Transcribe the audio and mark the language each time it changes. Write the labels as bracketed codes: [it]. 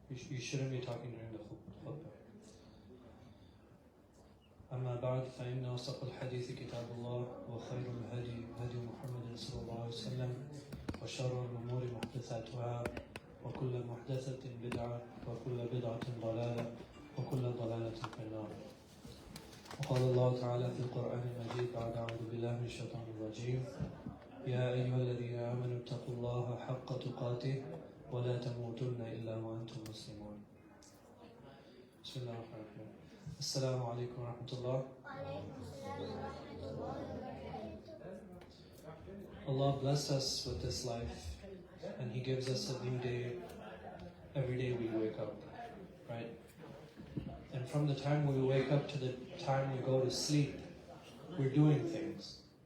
[en] You shouldn't be talking during the khutbah. [ar] أما بعد فإن أصدق الحديث كتاب الله وخير الهدي هدي محمد صلى الله عليه وسلم وشر الأمور محدثاتها وكل محدثة بدعة وكل بدعة ضلالة وكل ضلالة في النار. وقال الله تعالى في القرآن المجيد بعد أعوذ بالله من الشيطان الرجيم يا أيها الذين آمنوا اتقوا الله حق تقاته ولا تموتن إلا وأنتم مسلمون. بسم الله الرحمن الرحيم. السلام عليكم ورحمة الله. [en] Allah blessed us with this life and He gives us a new day every day we wake up, right? And from the time we wake up to the time we go to sleep, we're doing things.